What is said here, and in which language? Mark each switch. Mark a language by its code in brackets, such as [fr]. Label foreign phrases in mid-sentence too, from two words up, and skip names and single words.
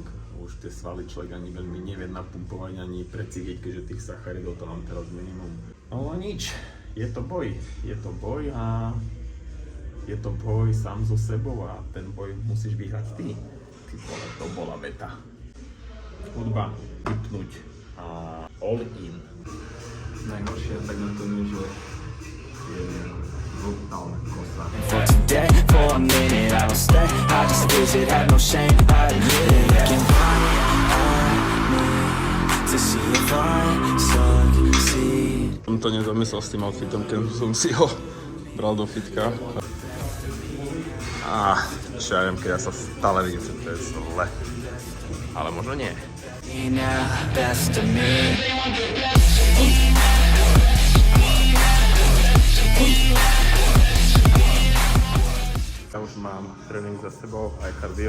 [sk] Už tie svaly človek ani veľmi nevie napumpovať, ani precítiť, keďže tých sacharidov to mám teraz minimum. No nič, je to boj a je to boj sám so sebou a ten boj musíš vyhrať ty. Ty vole, to bola veta. Hudba, vypnúť a [en] all in. [sk] Najhoršie tak na tom je, že je brutálna kosa. [en] For today, for a minute I don't stay, I just visit, have no shame, I admit it. Looking right at me to see if I succeed. [sk] Som to nezamyslel s tým outfitom, keď som si ho bral do fitka. Čo ja viem, keď ja sa stále vidím, že to je zle. Ale možno nie. Ja už mám tréning za sebou, aj kardio.